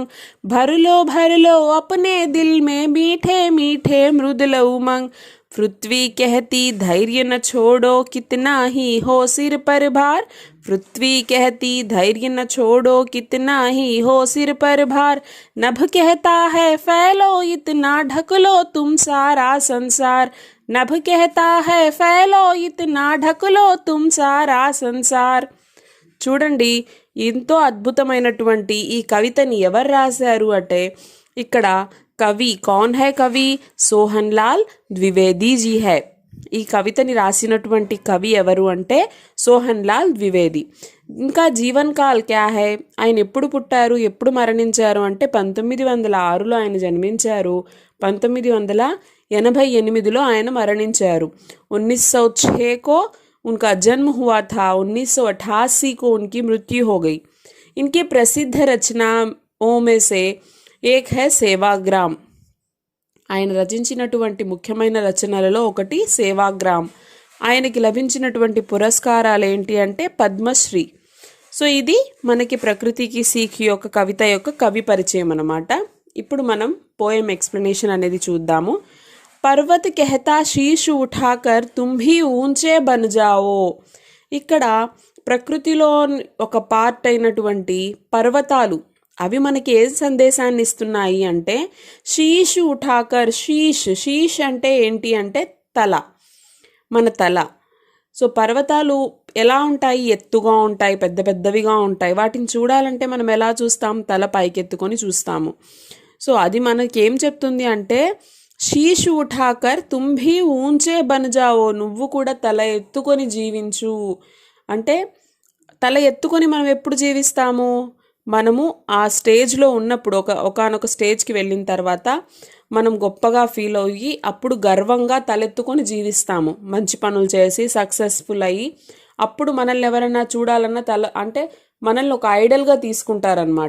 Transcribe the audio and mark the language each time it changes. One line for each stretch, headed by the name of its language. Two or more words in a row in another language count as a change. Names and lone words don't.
Hindi: भर लो अपने दिल में मीठे मीठे मृदुल उमंग, पृथ्वी कहती धैर्य न छोड़ो कितना ही हो सिर पर भार, पृथ्वी कहती धैर्य न छोड़ो कितना ही हो सिर पर भार, नभ कहता है फैलो इतना ढक लो तुम सारा संसार, नभ कहता है फैलो इतना ढक लो तुम सारा संसार.
Telugu: చూడండి, ఎంతో అద్భుతమైనటువంటి ఈ కవితని ఎవరు రాశారు అంటే ఇక్కడ
Hindi: कवि कौन है? कवि सोहन लाल द्विवेदी जी है.
Telugu: ఈ కవితని రాసినటువంటి కవి ఎవరు అంటే సోహన్ లాల్ ద్వివేది.
Hindi: ఇంకా जीवन काल क्या है,
Telugu: ఆయన ఎప్పుడు పుట్టారు, ఎప్పుడు మరణించారు అంటే 1906లో ఆయన జన్మించారు, 1988లో ఆయన మరణించారు.
Hindi: 1906 को उनका जन्म हुआ था, 1988 को उनकी मृत्यु हो गई. इनकी प्रसिद्ध रचनाओं में से एक है सेवाग्राम.
Telugu: ఆయన రచించినటువంటి ముఖ్యమైన రచనలలో ఒకటి సేవాగ్రామ్. ఆయనకి లభించినటువంటి పురస్కారాలు ఏంటి అంటే పద్మశ్రీ. సో ఇది మనకి ప్రకృతికి సీక్ యొక్క కవిత యొక్క కవి పరిచయం అన్నమాట. ఇప్పుడు మనం
English: poem explanation
Telugu: అనేది చూద్దాము.
Hindi: पर्वत कहता शीश उठाकर तुम भी ऊँचे बन जाओ.
Telugu: ఇక్కడ ప్రకృతిలో ఒక పార్ట్ అయినటువంటి పర్వతాలు అవి మనకి ఏ సందేశాన్ని ఇస్తున్నాయి అంటే
Hindi: शीश उठाकर.
Telugu: శీష్ అంటే ఏంటి అంటే తల, మన తల. సో పర్వతాలు ఎలా ఉంటాయి? ఎత్తుగా ఉంటాయి, పెద్ద పెద్దవిగా ఉంటాయి. వాటిని చూడాలంటే మనం ఎలా చూస్తాం? తల పైకెత్తుకొని చూస్తాము. సో అది మనకి ఏం చెప్తుంది అంటే
Hindi: शीश उठाकर तुम भी ऊँचे बन जाओ.
Telugu: నువ్వు కూడా తల ఎత్తుకొని జీవించు. అంటే తల ఎత్తుకొని మనం ఎప్పుడు జీవిస్తాము? మనము ఆ స్టేజ్లో ఉన్నప్పుడు, ఒకానొక స్టేజ్కి వెళ్ళిన తర్వాత మనం గొప్పగా ఫీల్ అయ్యి అప్పుడు గర్వంగా తలెత్తుకొని జీవిస్తాము. మంచి పనులు చేసి సక్సెస్ఫుల్ అయ్యి అప్పుడు మనల్ని ఎవరైనా చూడాలన్నా అంటే మనల్ని ఒక ఐడల్గా తీసుకుంటారనమాట.